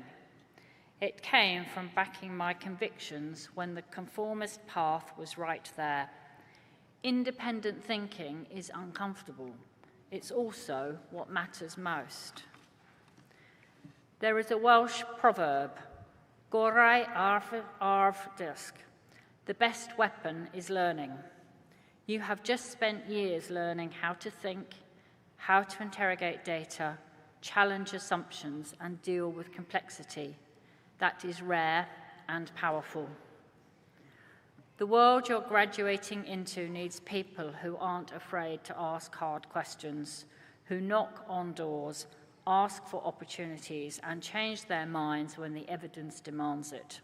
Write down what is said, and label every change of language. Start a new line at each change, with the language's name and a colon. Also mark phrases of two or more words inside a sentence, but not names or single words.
English: It came from backing my convictions when the conformist path was right there. Independent thinking is uncomfortable. It's also what matters most. There is a Welsh proverb,
Welsh: gorau arf dysg.
English: The best weapon is learning. You have just spent years learning how to think, how to interrogate data, challenge assumptions, and deal with complexity. That is rare and powerful. The world you're graduating into needs people who aren't afraid to ask hard questions, who knock on doors, ask for opportunities, and change their minds when the evidence demands it.